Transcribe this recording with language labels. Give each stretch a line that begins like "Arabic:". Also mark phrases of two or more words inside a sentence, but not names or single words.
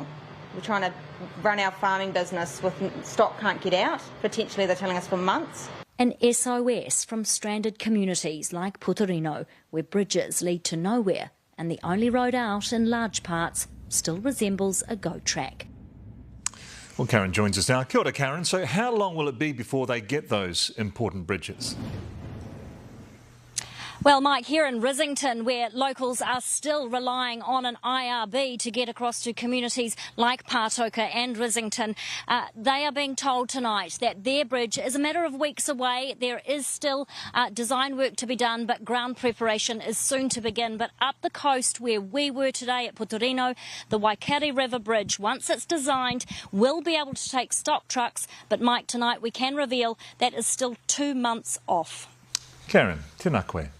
English: We're trying to run our farming business with stock can't get out. Potentially they're telling us for months. An SOS from stranded communities like Putorino, where bridges lead to nowhere and the only road out in large parts still resembles a goat track. Well, Karen joins us now.
Māori: Kia ora, Karen.
English: So how long will it be before they get those important bridges? Well, Mike, here in Rissington, where locals are still relying on an IRB to get across to communities like Pātoka and Rissington, they are being told tonight that their bridge is a matter of weeks away. There is still design work to be done, but ground preparation is soon to begin. But up the coast where we were today at Putorino, the Waikato River Bridge, once it's designed, will be able to take stock trucks. But, Mike, tonight we can reveal that is still 2 months off.
Māori: Karen, tēnā koe.